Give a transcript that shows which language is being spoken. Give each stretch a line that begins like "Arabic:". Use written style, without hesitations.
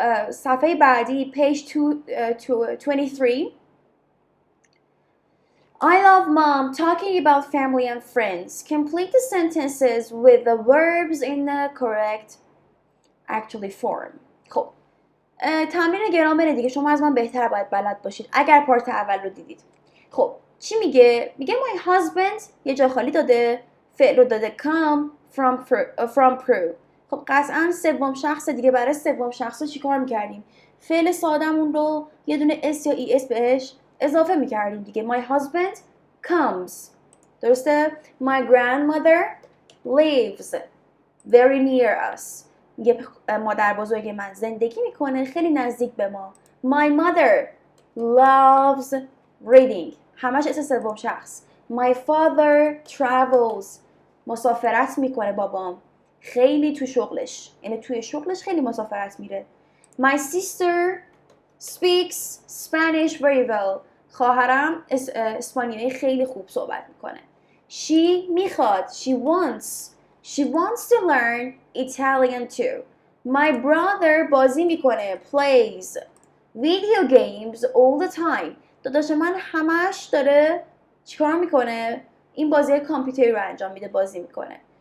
Persian: صفحه بعدی page 23.
English: I love mom talking about family and friends. Complete the sentences with the verbs in the correct actually form.
Persian: خب تمرین گرامر دیگه شما از من بهتر باید بلد باشید اگر پارت اول رو دیدید. خب چی میگه؟ میگه my husband یه جا خالی داده، فعل رو داده
English: come from Peru.
Persian: خب قطعا سوم شخص دیگه. برای سوم شخص چی کار میکردیم؟ فعل سادمون رو یه دونه اس یا ای اس بهش اضافه میکردیم دیگه.
English: My husband comes.
Persian: درسته؟
English: My grandmother lives very near us.
Persian: میگه مادر بزرگ من زندگی میکنه خیلی نزدیک به ما.
English: My mother loves reading.
Persian: همش اسم سوم شخص.
English: My father travels.
Persian: مسافرت میکنه بابام خیلی تو شغلش، یعنی توی شغلش خیلی مسافرت میره.
English: My sister speaks Spanish very well.
Persian: خواهرم اسپانیایی خیلی خوب صحبت میکنه. She میخواد.
English: She wants to learn Italian too. My brother
Persian: بازی میکنه
English: plays video games all the time.
Persian: داداش من همش داره چیکار میکنه؟ این بازی کامپیوتری رو انجام میده، بازی میکنه.